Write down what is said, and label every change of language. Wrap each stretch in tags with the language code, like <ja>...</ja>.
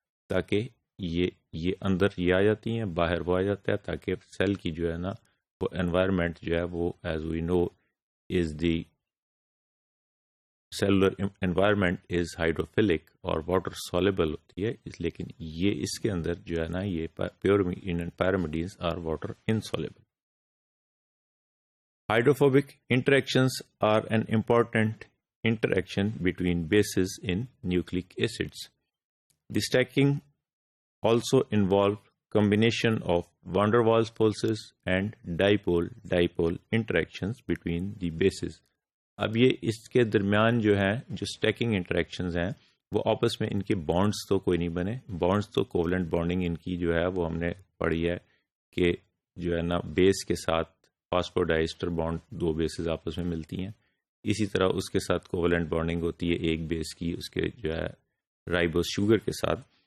<ur>تاکہ یہ اندر یہ آ جاتی ہیں، باہر وہ آ جاتا ہے، تاکہ سیل کی جو ہے نا وہ انوائرمنٹ جو ہے وہ</ur> <en>as we know is the cellular environment is hydrophilic</en> <ur>اور واٹر سولیبل ہوتی ہے، لیکن یہ اس کے اندر جو ہے نا یہ</ur> <en>Purine and pyrimidines are water insoluble. Hydrophobic interactions are an important interaction between bases in nucleic acids. The stacking also involve combination of van der Waals forces and dipole interactions between the bases.</en> <ur>اب یہ اس کے درمیان جو ہیں جو اسٹیکنگ انٹریکشنز ہیں وہ آپس میں ان کے بانڈز تو کوئی نہیں بنے، بانڈز تو کوولنٹ بانڈنگ ان کی جو ہے وہ ہم نے پڑھی ہے کہ جو ہے نا بیس کے ساتھ فاسفوڈائسٹر بانڈ 2 بیسز آپس میں ملتی ہیں، اسی طرح اس کے ساتھ کوولنٹ بانڈنگ ہوتی ہے ایک بیس کی اس کے جو ہے رائبوز شوگر کے ساتھ.</ur>